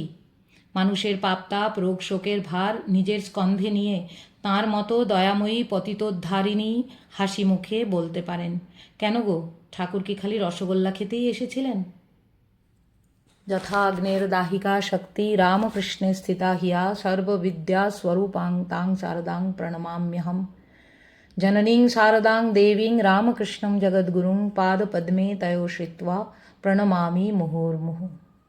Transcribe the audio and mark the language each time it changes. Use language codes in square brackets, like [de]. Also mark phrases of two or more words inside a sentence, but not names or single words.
[bn] মানুষের পাপ তাপ রোগ শোকের ভার নিজের স্কন্ধে নিয়ে তাঁর মতো দয়াময়ী পতিতোদ্ধারিণী হাসি মুখে বলতে পারেন, কেন গো, ঠাকুর কি খালি রসগোল্লা খেতেই এসেছিলেন? [sa] যথাগ্নের দাহিকা শক্তি রামকৃষ্ণে স্থিতা হিয়া সর্ববিদ্যা স্বরূপাং তাং শারদাং প্রণমাম্যহম। जननीं शारदां देवीं रामकृष्णं जगद्गुरुं पादपद्मे तयो श्रित्वा प्रणमामि मुहुर्मुहुः।